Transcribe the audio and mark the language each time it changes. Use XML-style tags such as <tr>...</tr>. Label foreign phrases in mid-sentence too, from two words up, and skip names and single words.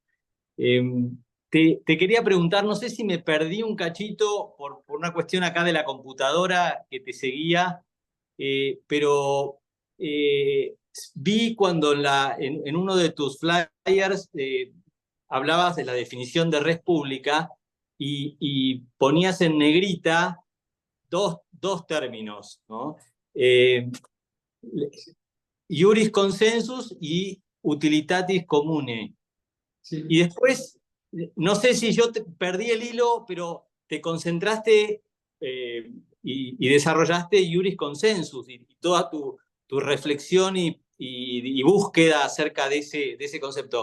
<es>Te quería preguntar, no sé si me perdí un cachito por una cuestión acá de la computadora que te seguía, pero vi cuando en uno de tus flyers hablabas de la definición de res pública y ponías en negrita dos términos, ¿no?</es> <la>Iuris consensus y utilitatis comune.</la> <es>Sí. Y después, no sé si yo perdí el hilo, pero te concentraste y desarrollaste</es> <la>Iuris Consensus</la> <es>y toda tu reflexión y búsqueda acerca de ese concepto.</es>